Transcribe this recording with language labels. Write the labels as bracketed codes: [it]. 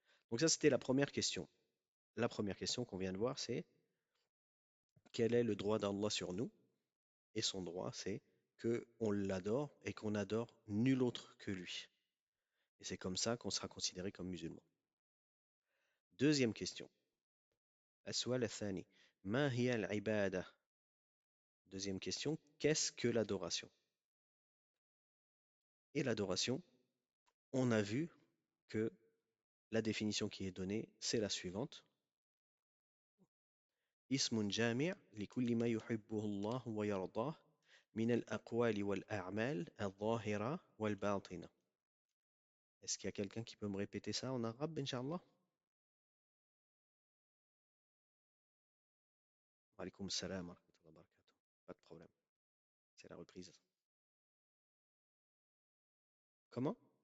[fr] Donc ça, c'était la première question. La première question qu'on vient de voir, c'est quel est le droit d'Allah sur nous? Et son droit, c'est que on l'adore et qu'on n'adore nul autre que lui. Et c'est comme ça qu'on sera considéré comme musulman. Deuxième question. [ar] السؤال الثاني ما هي العبادة? [fr] Deuxième question, qu'est-ce que l'adoration? Et l'adoration, on a vu que la définition qui est donnée, c'est la suivante. [ar] اسم جامع لكل ما يحبه الله ويرضاه من الأقوال والأعمال الظاهرة والباطنة. [fr] Est-ce qu'il y a quelqu'un qui peut me répéter ça en arabe, Inch'Allah? [ar] Wa alaykoum salam wa rahmatullahi wa barakatuh. [fr] Pas de problème, c'est la reprise. Comment?